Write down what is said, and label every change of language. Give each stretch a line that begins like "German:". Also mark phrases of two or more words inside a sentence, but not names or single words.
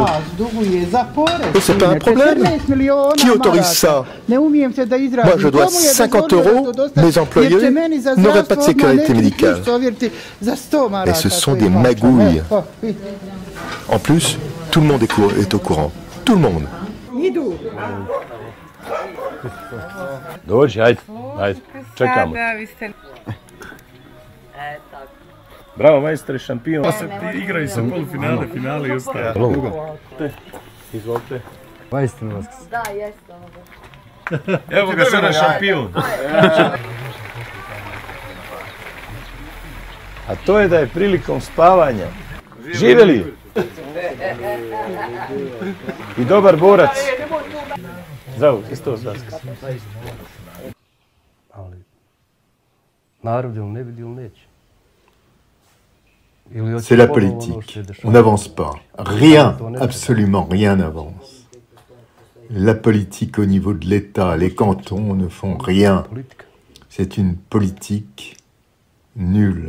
French: Et c'est pas un problème. Qui autorise ça? Moi, je dois 50 €. Mes employés n'auraient pas de sécurité médicale. Et ce sont des magouilles. En plus, tout le monde est au courant. Tout le monde.
Serbian: Dođi, ajde, čekamo. Bravo, majstore, šampion. Igraju se polufinale, finale i ostalo. Izvolite. Majstor Vaskas. Da, jeste ono. Evo ga sada šampion. A to je da je prilikom spavanja. Živeli! I dobar borac. Zdravo, Hristos Vaskas. Ali, narod ili ne vidi ili neće.
French: C'est la politique. On n'avance pas. Rien, absolument rien n'avance. La politique au niveau de l'État, les cantons ne font rien. C'est une politique nulle.